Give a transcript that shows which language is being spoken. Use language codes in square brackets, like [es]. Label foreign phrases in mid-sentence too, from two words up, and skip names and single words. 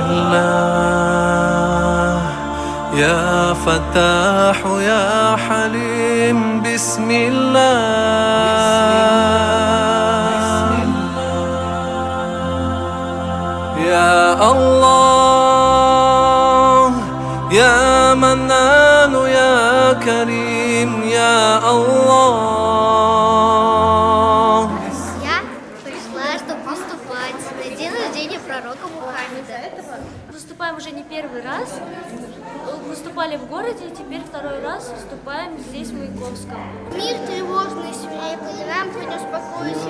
[ar] الله يا فتاح يا حليم بسم الله يا الله يا منان يا كريم يا الله. [ru] Я пришла, чтобы выступать на день рождения пророка Мухаммеда. Выступаем уже не первый раз. Выступали в городе, теперь второй раз выступаем здесь, в Маяковском. Мир тревожный, свирепый, нам принес покой и свет.